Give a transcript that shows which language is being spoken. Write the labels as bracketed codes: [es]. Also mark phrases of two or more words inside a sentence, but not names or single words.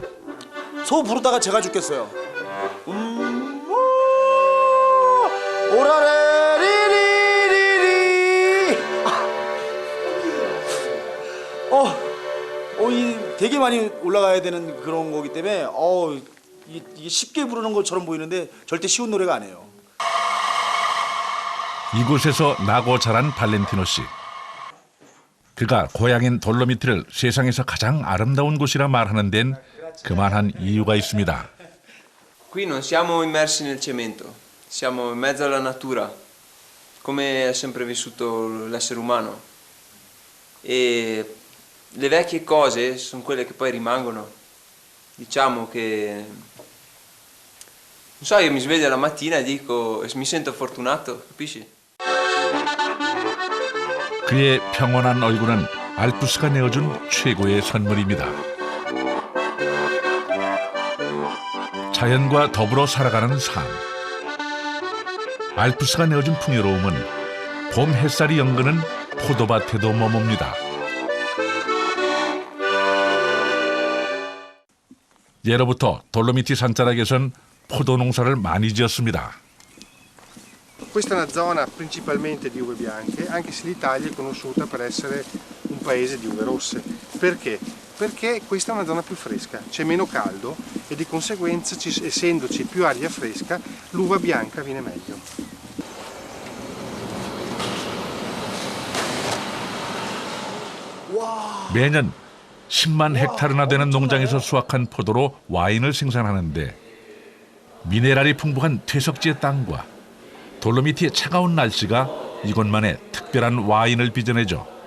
[ko] 소 부르다가 제가 죽겠어요. 이 되게 많이 올라가야 되는 그런 거기 때문에 이게 쉽게 부르는 것처럼 보이는데 절대 쉬운 노래가 아니에요. 이곳에서 나고 자란 발렌티노 씨. 그가 고향인 돌로미티를 세상에서 가장 아름다운 곳이라 말하는 데는 그만한 이유가 있습니다. [it] Qui non siamo immersi nel cemento, siamo in mezzo alla natura, come è sempre vissuto l'essere umano. E le vecchie cose sono quelle che poi rimangono. Diciamo che, non so, io mi sveglio la mattina e dico, mi sento fortunato, capisci? [ko] 그의 평온한 얼굴은 알프스가 내어준 최고의 선물입니다. 자연과 더불어 살아가는 삶. 알프스가 내어준 풍요로움은 봄 햇살이 연그는 포도밭에도 머뭅니다. 예로부터 돌로미티 산자락에선 포도 농사를 많이 지었습니다. [it] Questa è una zona principalmente di uve bianche, anche se l'Italia è conosciuta per essere un paese di uve rosse. Perché? Perché questa è una zona più fresca, c'è meno caldo e di conseguenza, essendoci più aria fresca, l'uva bianca viene meglio. [ko] 매년 10만 헥타르나 되는 농장에서 수확한 포도로 와인을 생산하는데 미네랄이 풍부한 퇴석지의 땅과 돌로미티의 차가운 날씨가 이곳만의 특별한 와인을 빚어내죠.